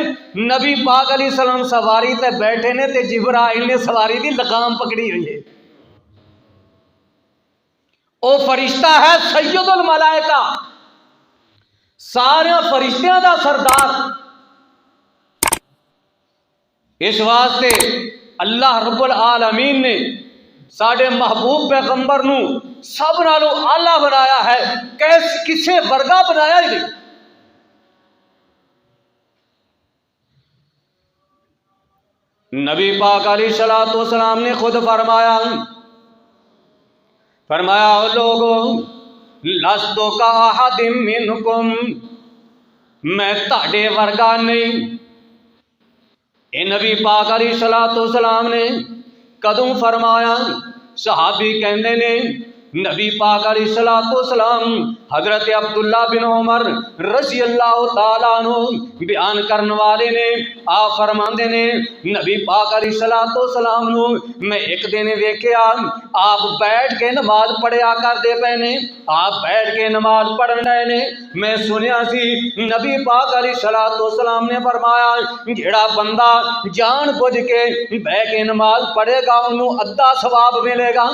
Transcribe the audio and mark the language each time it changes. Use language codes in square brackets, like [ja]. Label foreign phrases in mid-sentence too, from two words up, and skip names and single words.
[pa] نبی پاک علیہ السلام سواری تے بیٹھے نے تے جبرائیل نے سواری دی لگام پکڑی ہوئی ہے. او فرشتہ ہے [ar] سيد الملائكة, [pa] سارے فرشتیاں دا سردار. اس واسطے اللہ [ar] رب العالمين [pa] نے ساڈے محبوب پیغمبر نوں سب نالوں اعلیٰ بنایا ہے، کسے ورگا بنایا ہی نہیں. نبی پاک [ar] عليه الصلاة والسلام [pa] نے خود فرمایا، او لوگو, [ar] لست كأحد منكم, [pa] میں تاڈے ورگا نہیں. اے نبی پاک [ar] عليه الصلاة والسلام [pa] نے کدوں فرمایا? صحابی کہتے نے نبی پاک [ar] عليه الصلاة والسلام [pa] حضرت عبداللہ بن عمر [ar] رضي الله تعالى عنه [pa] بیان کرن والے نے آپ فرماتے نے نبی پاک [ar] عليه الصلاة والسلام [pa] نوں میں ایک دن ویکھیا آپ بیٹھ کے نماز پڑھیا کرتے پے نے. آپ بیٹھ کے نماز پڑھن رہے نے، میں سنیا سی نبی پاک [ar] عليه الصلاة والسلام [pa] نے فرمایا جیہڑا بندہ جان بجھ کے بہہ کے نماز پڑھے گا اونہاں نے ادھا ثواب ملے گا.